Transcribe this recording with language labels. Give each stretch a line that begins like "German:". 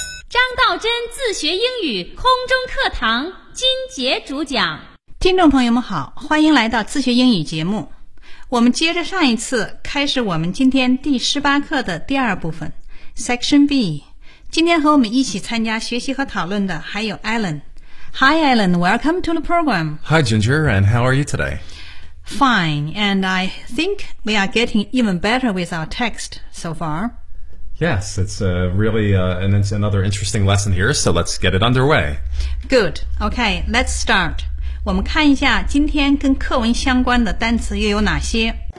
Chinese: 张道真自学英语空中课堂金杰主讲。听众朋友们好，欢迎来到自学英语节目。我们接着上一次开始我们今天第18课的第二部分 Section B。今天和我们一起参加学习和讨论的还有 Alan。
English: Hi Alan, welcome to the program. Hi Ginger, and how are you today? Fine, and I think we are getting even better with our text so far. Yes, it's really another interesting lesson here, so let's get it underway. Good, okay, let's start.
Chinese: 我们看一下今天跟课文相关的单词又有哪些。